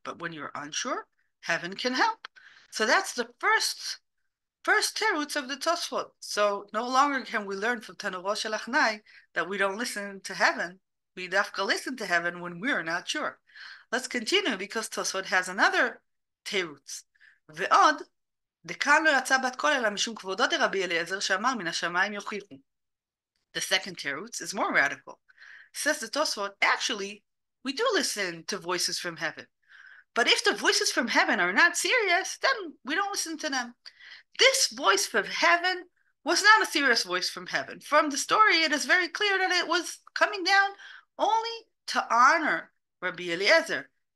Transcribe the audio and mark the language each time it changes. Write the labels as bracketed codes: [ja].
[en] But when you're unsure, heaven can help. So that's the first teruts of the Tosafot. So no longer can we learn from Tanuro Shel Achnai that we don't listen to heaven. We dafka listen to heaven when we're not sure. Let's continue, because Tosafot has another teruts. [arc] Ve'od, דכאן לא יצא בת קול אלא משום כבודו דרבי אליעזר שאמר מן השמיים יוכיחו. [en] The second teruts is more radical. Says the Tosafot, actually, we do listen to voices from heaven. But if the voices from heaven are not serious, then we don't listen to them. This voice from heaven was not a serious voice from heaven. From the story, it is very clear that it was coming down only to honor Rabbi Eliezer.